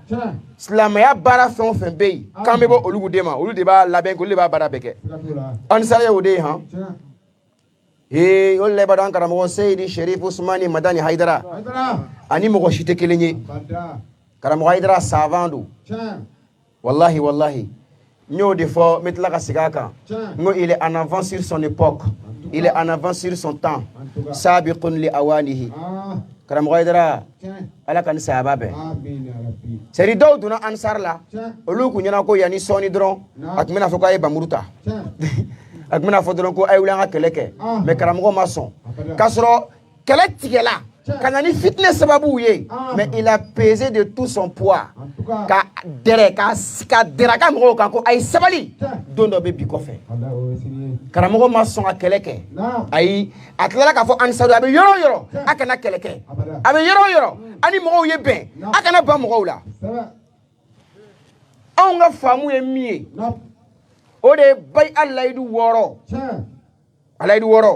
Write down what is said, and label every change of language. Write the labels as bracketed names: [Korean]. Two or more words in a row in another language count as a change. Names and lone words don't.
[Bambara] silamɛya baara fɛn o fɛn bɛ yen k'an bɛ bɔ olu de ma olu de b'a labɛn olu de b'a baara bɛɛ kɛ anisariya y'o de ye han olu la i b'a dɔn an karamɔgɔ Seyidi Sherif Usmani Madani Haidara ani mɔgɔ si tɛ kelen ye karamɔgɔ Haidara savant don wallahi wallahi n y'o de fɔ n bɛ tila ka segin a kan n ko [French] il est en avance sur son époque il est en avance sur son temps [Arabic] سابق لأوانه [Bambara] karamɔgɔ Haidara Ala ka ni sayaba bɛn [French] c'est à dire [Bambara] dɔw donna ansar la olu kun ɲɛna ko yanni sɔɔni dɔrɔn a tun bɛna fɔ k'a ye bamuru ta a tun bɛna fɔ dɔrɔn ko a ye wuli an ka kɛlɛ kɛ mais karamɔgɔ ma sɔn k'a sɔrɔ kɛlɛ tigɛla ka na ni fitinɛ sababuw ye [French] mais il a pesé de tout son poids [Bambara] ka dɛrɛ ka dɛrɛ ka mɔgɔw kan ko a ye sabali don dɔ bɛ bi kɔfɛ karamɔgɔ ma sɔn ka kɛlɛ kɛ ayi a tilala k'a fɔ ansaru a bɛ yɔrɔ o yɔrɔ a kana kɛlɛ kɛ a bɛ yɔrɔ o yɔrɔ a ni mɔgɔw ye bɛn a kana ban mɔgɔw la anw ka faamu ye min ye o de ye bayi a layidu 6 a layidu 6